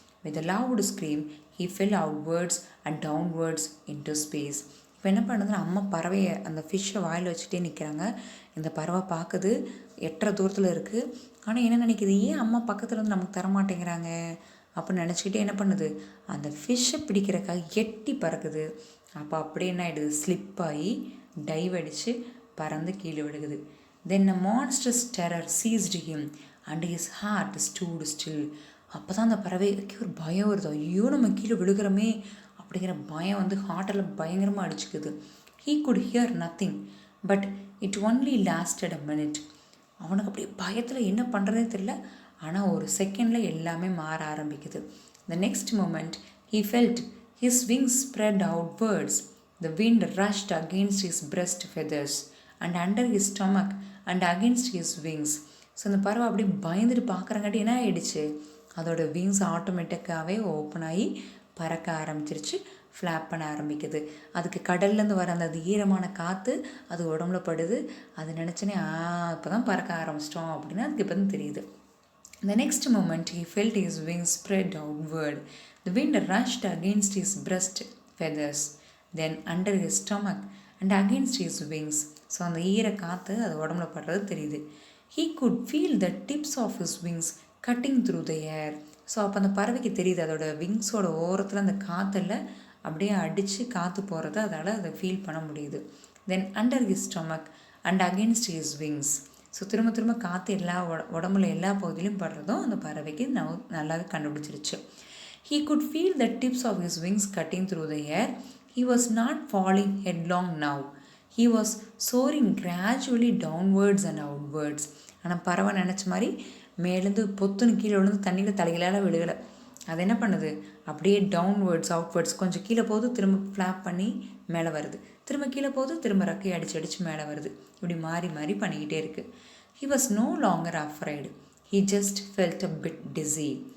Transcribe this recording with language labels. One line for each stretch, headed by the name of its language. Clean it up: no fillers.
English: With a loud scream, he fell outwards and downwards into space.
Tamil: இப்போ என்ன பண்ணுதுன்னா, அம்மா பறவையை அந்த ஃபிஷ்ஷை வாயில் வச்சுட்டே நிற்கிறாங்க. இந்த பறவை பார்க்குது, எட்டரை தூரத்தில் இருக்குது. ஆனால் என்ன நினைக்கிது, ஏன் அம்மா பக்கத்தில் வந்து நமக்கு தரமாட்டேங்கிறாங்க அப்படின்னு நினச்சிக்கிட்டே என்ன பண்ணுது, அந்த ஃபிஷ்ஷை பிடிக்கிறக்காக எட்டி பறக்குது. அப்போ அப்படியே என்ன ஆகிடுது, ஸ்லிப் ஆகி டைவ் அடித்து பறந்து கீழே விழுகுது.
English: Then a monster's terror seized him and his heart stood still.
Tamil: அப்போ தான் அந்த பறவைக்கு ஒரு பயம் வருது, ஐயோ நம்ம கீழே விழுகிறோமே அப்படிங்கிற பயம் வந்து ஹார்ட்டில் பயங்கரமாக அடிச்சுக்குது.
English: He could hear nothing but it only lasted a minute.
Tamil: அவனுக்கு அப்படியே பயத்தில் என்ன பண்ணுறதே தெரியல. ஆனால் ஒரு செகண்டில் எல்லாமே மாற ஆரம்பிக்குது.
English: The next moment he felt his wings spread outwards. The wind rushed against his breast feathers and under his stomach and against his wings.
Tamil: So அந்த பறவை அப்படியே பயந்துட்டு பார்க்குறங்காட்டி என்ன ஆகிடுச்சு, அதோட விங்ஸ் ஆட்டோமேட்டிக்காகவே ஓப்பன் ஆகி பறக்க ஆரம்பிச்சிருச்சு, ஃப்ளாப் பண்ண ஆரம்பிக்குது. அதுக்கு கடல்லேருந்து வர அந்த ஈரமான காற்று அது உடம்புல படுது. அது நினச்சோன்னே இப்போ தான் பறக்க ஆரம்பிச்சிட்டோம் அப்படின்னு அதுக்கு இப்போ தான் தெரியுது.
English: The next moment he felt his wings spread outward. The wind rushed against his breast feathers, then under his stomach and against his wings.
Tamil: So அந்த ஈர காற்று அது உடம்புல படுறது தெரியுது.
English: He could feel the tips of his wings cutting through the air.
Tamil: So அப்போ அந்த பறவைக்கு தெரியுது, அதோட விங்ஸோட ஓரத்தில் அந்த காற்றுல அப்படியே அடித்து காற்று போகிறத அதால் அதை ஃபீல் பண்ண முடியுது.
English: Then under his stomach and against his wings.
Tamil: So திரும்ப திரும்ப காற்று எல்லா உடம்புல எல்லா பகுதியிலும் படுறதும் அந்த பறவைக்கு நல்லாவே கண்டுபிடிச்சிருச்சு.
English: He could feel the tips of his wings cutting through the air. He was not falling headlong now. He was soaring gradually downwards and outwards.
Tamil: ஆனால் பறவை நினச்ச மாதிரி மேலேருந்து பொத்துன்னு கீழே விழுந்து தண்ணியில் தலைகளால் விழுகலை. அது என்ன பண்ணுது, அப்படியே டவுன்வேர்ட்ஸ் அவுட்வேர்ட்ஸ், கொஞ்சம் கீழே போகுது, திரும்ப ஃப்ளாப் பண்ணி மேலே வருது, திரும்ப கீழே போகுது, திரும்ப ரக்கை அடிச்சு மேலே வருது, இப்படி மாறி மாறி பண்ணிக்கிட்டே இருக்குது.
English: He was no longer afraid. He just felt a bit dizzy.